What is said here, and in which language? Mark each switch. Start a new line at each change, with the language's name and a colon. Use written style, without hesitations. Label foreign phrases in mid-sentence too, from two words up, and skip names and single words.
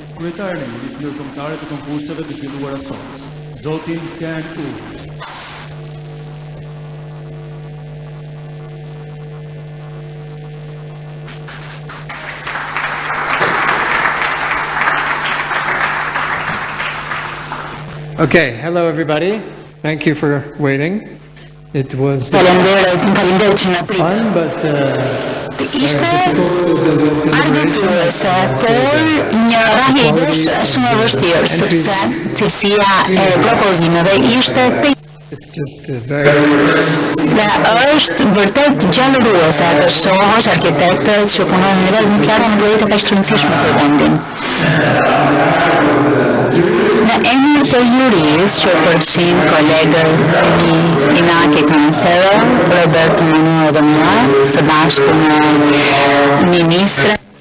Albanian: Kryetari i Jurisë Ndërkombëtare të konkurseve të zhvilluara sot, Zotin Ken Urt.
English: Okay, hello everybody. Thank you for waiting. It was fun, but
Albanian: Ishte argëtuese, por një rahedësh shumë e vështirë, sepse cilësia e propozimeve ishte
English: it's just very
Albanian: dhe është vërtet gjallëruese të shohësh arkitektët që punojnë në nivel më lartë në projekte kaq të rëndësishme për vendin. Në emër të jurisë që përfshin kolegët e mi Inaki Kanfero, Roberto Manuel dhe mua, së bashku me ministre,